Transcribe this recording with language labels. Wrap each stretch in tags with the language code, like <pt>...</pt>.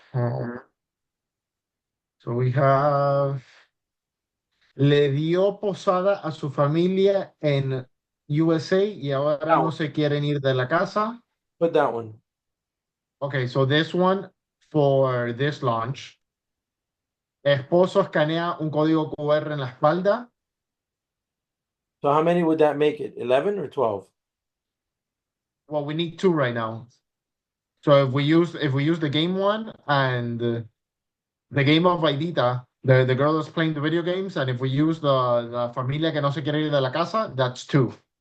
<en>So we have</en> <es>le dio posada a su familia en USA y ahora</es> <en>That no one.</en> <es>se quieren ir de la casa.</es> <en>Put that one. Okay, so this one for this launch.</en> <es>Esposo escanea un código QR en la espalda.</es> <en>So how many would that make it? 11 or 12? Well, we need two right now. So if we use the game one and the game of Vaidita, the girl that's playing the video games, and if we use the</en> <es>familia que no se quiere ir de la casa,</es> <en>that's two.</en>